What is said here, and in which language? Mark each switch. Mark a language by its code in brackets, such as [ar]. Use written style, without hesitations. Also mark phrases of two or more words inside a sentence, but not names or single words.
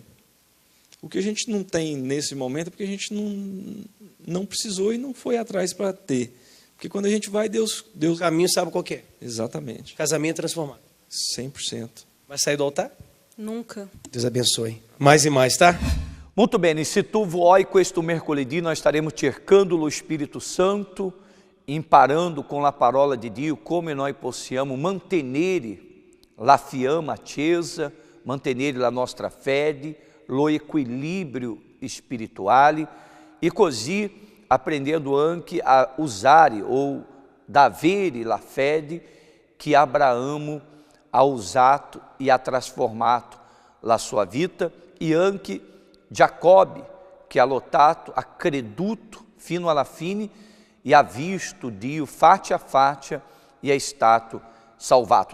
[pt] O que a gente não tem nesse momento é porque a gente não precisou e não foi atrás para ter. Porque quando a gente vai, Deus... O caminho sabe qual que é. Exatamente. Casamento transformado. 100%. Vai sair do altar? Nunca. Deus abençoe. Mais e mais, tá? [it] Muito bene, se tu vuoi questo mercoledì [pt] nós estaremos [it] cercando lo Spirito Santo, imparando com a parola de Dio come noi possiamo mantenere la fiamma accesa, mantenere la nostra fede, lo equilíbrio spirituale e così aprendendo anche a usare ou davvero la fede che Abraamo ha usato e ha trasformato la sua vita e anche Giacobbe che ha lottato, ha creduto fino alla fine e ha visto Dio faccia a faccia e è stato salvato.